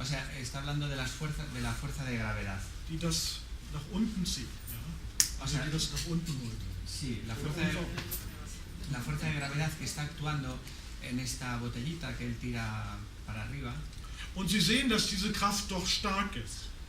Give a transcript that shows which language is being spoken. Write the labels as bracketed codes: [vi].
[es] O sea, está hablando de la fuerza de gravedad. [de] Die das nach unten zieht, ja? Also die das nach unten holt. [es] Sí, la fuerza de gravedad que está actuando en esta botellita que él tira para arriba. [de] Und Sie sehen, dass diese Kraft doch stark ist.